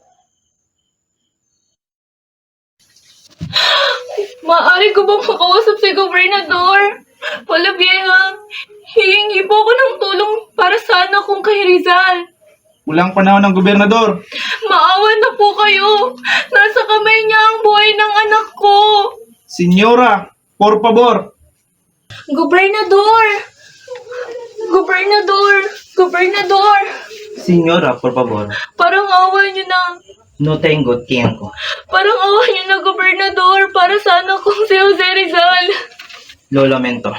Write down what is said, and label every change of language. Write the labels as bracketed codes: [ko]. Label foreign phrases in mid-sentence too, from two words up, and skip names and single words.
[tl] Maaari ko bang makausap si Gobernador? Wala, Vieja. Hihingi po ako ng tulong para sa anak kong kay Rizal. Walang panahon ng gobernador. Maawa na po kayo. Nasa kamay niya ang buhay ng anak ko. [es] Senyora, por favor. [tl] Gobernador! Gobernador! Gobernador! [es] Senyora, por favor. [tl] Parang awa niyo na. [es] No tengo tiempo. [tl] Parang awa niyo na, Gobernador, para sa anak kong si Jose Rizal. [es] Lo lamento.